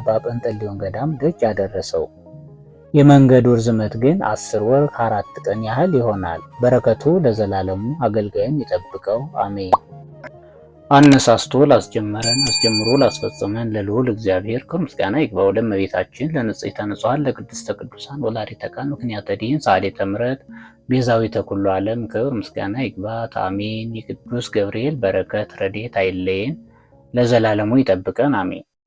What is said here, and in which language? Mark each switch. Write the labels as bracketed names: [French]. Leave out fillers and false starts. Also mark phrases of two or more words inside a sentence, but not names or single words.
[Amharic] ጰንጠሌዎን ገዳም ደጅ አደረሰው። የመንገዱ ርዝመት ግን 10 ወር ከ4 ቀን ያህል ይሆናል። በረከቱ ለዘላለሙ አገልጋይን ይጠብቀው አሜን። አነሳስቶ ላስጀመረን አስጀምሮ ላስፈጸመን ለልዑል እግዚአብሔር ክብር ምስጋና ይግባው። ለእመቤታችን [Geez] ለንጽሕተ ንጹሐን ለቅድስተ ቅዱሳን ወላዲተ ቃል ምክንያተ ድኂን ሰዓሊተ ምሕረት ቤዛዊተ ኩሉ ዓለም [Amharic] ክብር ምስጋና ይግባት አሜን። የቅዱስ ገብርኤል በረከት ረድኤት አይለየን ለዘላለሙ ይጠብቀን አሜን።